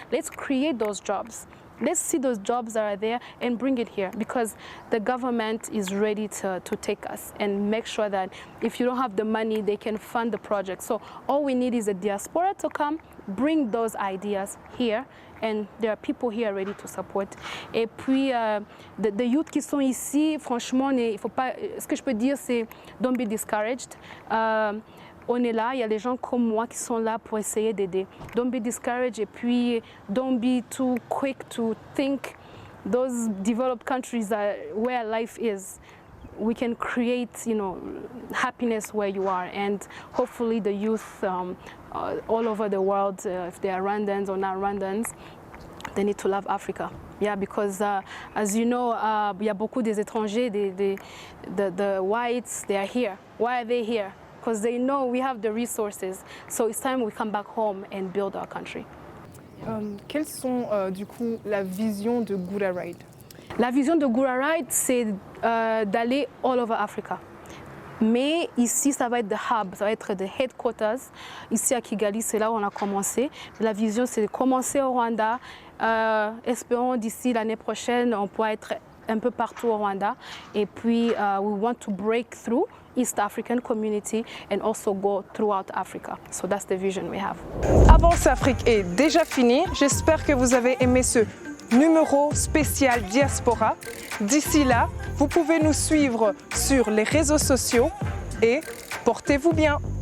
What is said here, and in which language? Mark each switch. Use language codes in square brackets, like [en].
[en] Let's create those jobs. Let's see those jobs that are there and bring it here, because the government is ready to take us and make sure that if you don't have the money, they can fund the project. So all we need is a diaspora to come, bring those ideas here, and there are people here ready to support. [fr] Et puis, [en] the youth [fr] qui sont ici, franchement, il faut pas, ce que je peux dire, c'est [en] don't be discouraged. [fr] On est là, il y a des gens comme moi qui sont là pour essayer d'aider. [en] Don't be discouraged, [fr] et puis [en] don't be too quick to think those developed countries are where life is. We can create, you know, happiness where you are, and hopefully the youth all over the world, if they are Rwandans or not Rwandans, they need to love Africa. Yeah, because as you know, [fr] il y a beaucoup des étrangers, [en] the whites, they are here. Why are they here? Because they know we have the resources. So it's time we come back home and build our country. [fr] Quelles sont du coup la vision de Gura Ride? La vision de Gura Ride, c'est d'aller [en] all over Africa. [fr] Mais ici, ça va être [en] the hub, [fr] ça va être [en] the headquarters. [fr] Ici à Kigali, c'est là où on a commencé. La vision, c'est de commencer au Rwanda. Espérons d'ici l'année prochaine, on pourra être un peu partout au Rwanda. Et puis, [en] we want to break through East African community and also go throughout Africa. So that's the vision we have. [fr] Avance Afrique est déjà fini. J'espère que vous avez aimé ce numéro spécial Diaspora. D'ici là, vous pouvez nous suivre sur les réseaux sociaux et portez-vous bien.